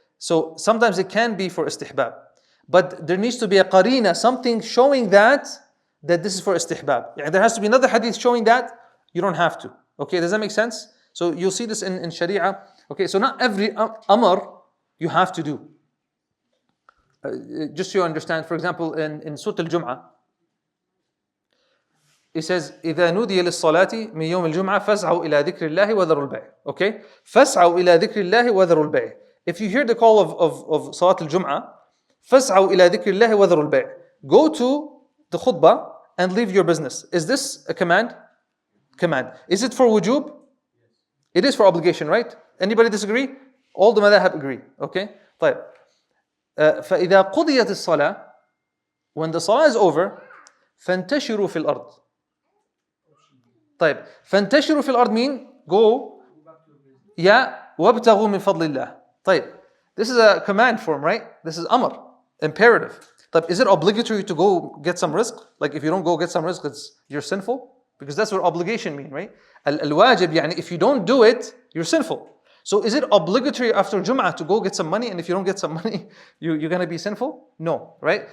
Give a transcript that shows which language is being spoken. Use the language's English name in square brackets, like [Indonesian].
[English] So sometimes it can be for istihbab. But there needs to be a qarina, something showing that this is for istihbab. Yeah, there has to be another hadith showing that you don't have to. Okay, does that make sense? So you'll see this in Sharia. Okay, so not every amr you have to do. Just so you understand, for example, in Surah Al-Jum'ah, it says, [Arabic] إِذَا نُودِيَ لِلصَّلَاةِ مِنْ يَوْمِ الْجُمْعَةِ فَاسْعَوْا إِلَى ذِكْرِ اللَّهِ وَذَرُوا الْبَيْعَ. Okay? فَاسْعَوْا إِلَى ذِكْرِ اللَّهِ وَذَرُوا الْبَيْعَ. [English] If you hear the call of Salat Al-Jum'ah, [Arabic] فَاسْعَوْا إِلَى ذِكْرِ اللَّهِ وَذَرُوا الْبَيْعَ. [English] Go to the khutbah and leave your business. Is this a command? Command. Is it for wujub? It is for obligation, right? Anybody disagree? All the madhab agree. Okay? طيب. [Arabic] فإذا قضيت الصلاة, [English] when the salah is over, [Arabic] فانتشروا في الأرض. طيب. فانتشروا في الأرض [English] mean go. [Arabic] Yeah. وابتغوا من فضل الله. طيب. [English] This is a command form, right? This is amr, imperative. طيب. Is it obligatory to go get some rizq? Like if you don't go get some rizq, you're sinful? Because that's what obligation mean, right? Al-wajib, يعني if you don't do it, you're sinful. So is it obligatory after Jum'ah to go get some money, and if you don't get some money, you're going to be sinful? No, right?